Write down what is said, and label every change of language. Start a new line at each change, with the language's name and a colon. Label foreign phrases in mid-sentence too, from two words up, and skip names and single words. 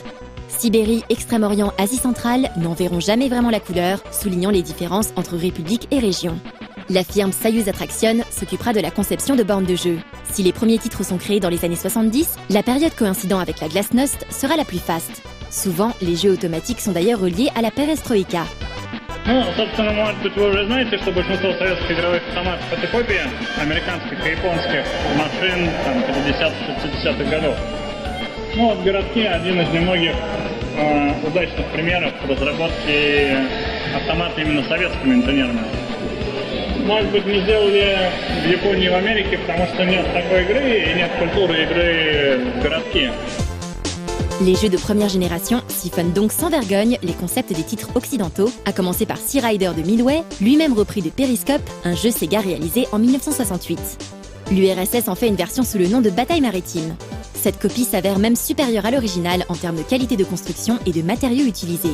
French: Sibérie, Extrême-Orient, Asie centrale n'en verront jamais vraiment la couleur, soulignant les différences entre républiques et régions. La firme Soyuz Attraction s'occupera de la conception de bornes de jeu. Si les premiers titres sont créés dans les années 70, la période coïncidant avec la glasnost sera la plus faste. Souvent, les jeux automatiques sont d'ailleurs reliés à la perestroïka.
Russian: Собственно, может быть, вы уже знаете, что большинство советских игровых автоматов — это копии американских и японских машин 50-60-х годов. В городке один из немногих удачных примеров разработки автомата именно советскими инженерами. Может быть, не сделали в Японии и в Америке, потому что нет такой игры и нет культуры игры в городке.
French: Les jeux de première génération siphonnent donc sans vergogne les concepts des titres occidentaux, à commencer par Sea Rider de Midway, lui-même repris de Periscope, un jeu Sega réalisé en 1968. L'URSS en fait une version sous le nom de Bataille maritime. Cette copie s'avère même supérieure à l'original en termes de qualité de construction et de matériaux utilisés.